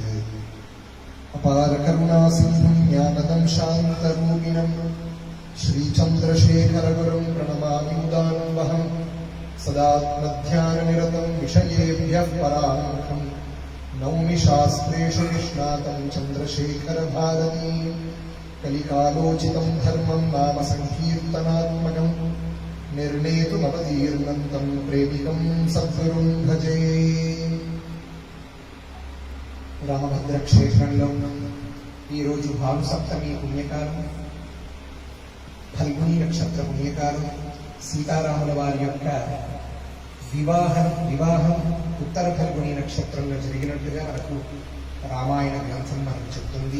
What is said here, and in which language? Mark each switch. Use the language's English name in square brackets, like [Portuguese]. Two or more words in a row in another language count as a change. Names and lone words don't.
[Sanskrit] अपारकरुणासिन्धुं ज्ञानदं शान्तरूपिणं श्रीचन्द्रशेखरगुरुं प्रणमामि मुदान्वहं सदात्मध्याननिरतं विषयेभ्यः पराङ्मुखं नौमि शास्त्रेषु निष्णातं चन्द्रशेखरभारतीं कलिकालोचितं धर्मं नाम संकीर्तनात्मकं निर्णेतुमवतीर्णन्तं प्रेमिकं सद्गुरुं भजे। [Telugu] రామభద్ర క్షేత్రంలో ఈరోజు భాను సప్తమి పుణ్యకాలం, ఫల్గుని నక్షత్ర పుణ్యకాలం, సీతారాముల వారి యొక్క వివాహం ఉత్తర ఫల్గుని నక్షత్రంలో జరిగినట్టుగా మనకు రామాయణ గ్రంథం మనకు చెప్తుంది.